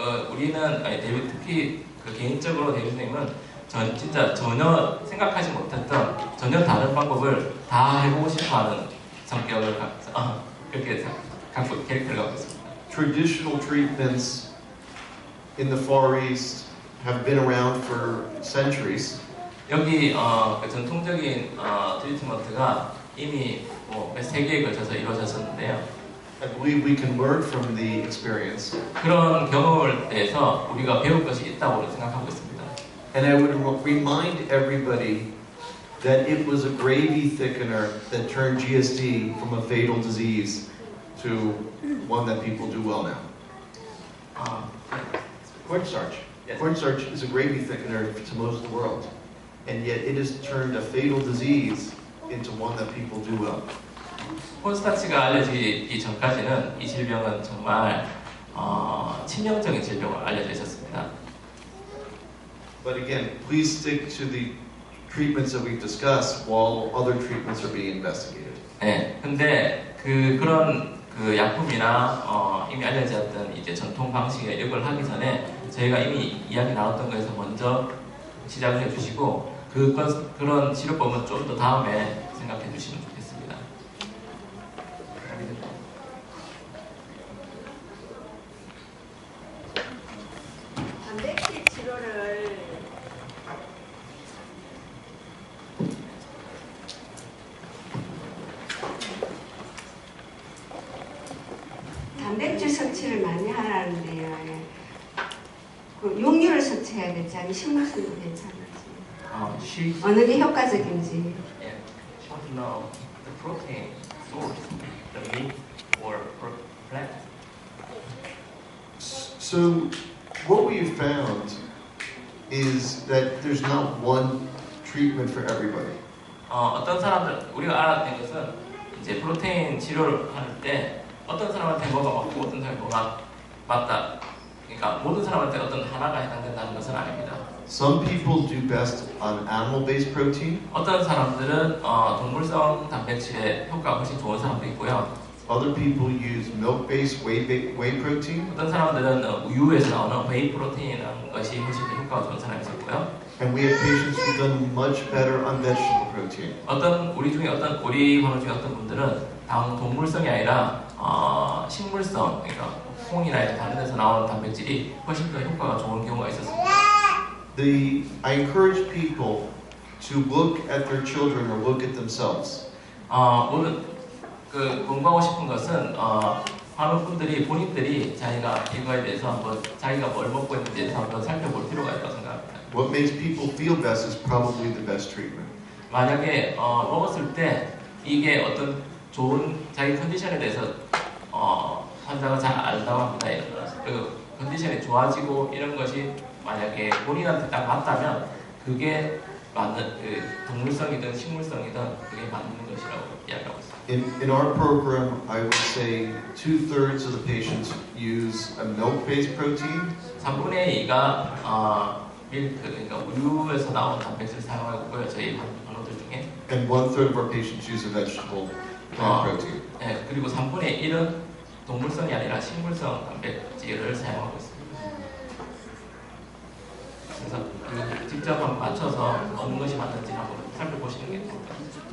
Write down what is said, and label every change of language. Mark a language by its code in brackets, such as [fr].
[ko] 우리는 특히 개인적으로 데이비드님은 진짜 전혀 생각하지 못했던 전혀 다른 방법을 다 해보고 싶어하는 성격을 그렇게 캐릭터를 갖고 있습니다. [en] Traditional treatments in the Far East have been around for centuries. [ko] 여기 전통적인 트리트먼트가 이미 몇 세기에 걸쳐서 이루어졌었는데요. [en] I believe we can learn from the experience. [ko] 그런 경험을 대해서 우리가 배울 것이 있다고 생각하고 있습니다. [en] And I would remind everybody that it was a gravy thickener that turned GSD from a fatal disease to one that people do well now. Cornstarch. Yes. Cornstarch is a gravy thickener to most of the world. and yet it has turned a fatal disease into one that people do well. [ko] 콘스타치가 알려지기 전까지는 이 질병은 정말 치명적인 질병으로 알려져 있었습니다. [en] But again, please stick to the treatments that we've discussed while other treatments are being investigated. [ko] 네, 근데 그런 약품이나 이미 알려졌던 이제 전통 방식의 이걸 하기 전에 저희가 이미 이야기 나눴던 거에서 먼저 시작을 해주시고 그런 치료법은 좀 더 다음에 생각해 주시면 좋겠습니다. 단백질 치료를 단백질 섭취를 많이 하라는데요. 예. 그 육류를 섭취해야 될지 아니면 식물성도 괜찮을지 [en] She [ko] 어느 게 효과적인지. [en] yeah, she wants to know the protein source, the meat or plant. So what we've found is that there's not one treatment for everybody. [ko] 어떤 사람들 우리가 알아낸 것은 이제 프로테인 치료를 할 때 어떤 사람한테 뭐가 맞고 어떤 사람한테 뭐가 맞다. 그러니까 모든 사람한테 어떤 하나가 해당된다는 것은 아닙니다. [en] Some people do best on animal-based protein. [ko] 어떤 사람들은 동물성 단백질에 효과가 훨씬 좋은 사람도 있고요. [en] Other people use milk-based whey protein. [ko] 어떤 사람들은 우유에서 나오는 웨이 프로테인이라는 것이 훨씬 더 효과가 좋은 사람이 있었고요. [en] And we have patients who've done much better on vegetable protein. [ko] 우리 환우 중에 어떤 분들은 동물성이 아니라 식물성, 그러니까 콩이나 다른 데서 나오는 단백질이 훨씬 더 효과가 좋은 경우가 있었습니다. [en] I encourage people to look at their children or look at themselves. [ko] 모든 공부하고 싶은 것은 환우분들이 본인들이 자기가 이거에 대해서 한번 자기가 뭘 먹고 있는지에 대해서 한번 살펴볼 필요가 있다고 생각합니다. [en] What makes people feel best is probably the best treatment. [ko] 만약에 먹었을 때 이게 어떤 좋은 자기 컨디션에 대해서 환자가 잘 안다고 합니다. 그 컨디션이 좋아지고 이런 것이 만약에 본인한테 딱 맞다면 그게 맞는 동물성이든 식물성이든 그게 맞는 것이라고 이야기하고 있습니다. [en] In our program, I would say 2/3 of the patients use a milk-based protein, [ko] 3분의 2가 밀크, 그러니까 우유에서 나온 단백질을 사용하고 있고요. 저희 환우들 중에. [en] and 1/3 of our patients use a vegetable plant protein. [ko] 네, 그리고 3분의 1은 동물성이 아니라 식물성 단백질을 사용하고 있습니다. 그래서 직접 한번 맞춰서 어느 것이 맞는지 한번 살펴보시는 게 좋을 것 같아요.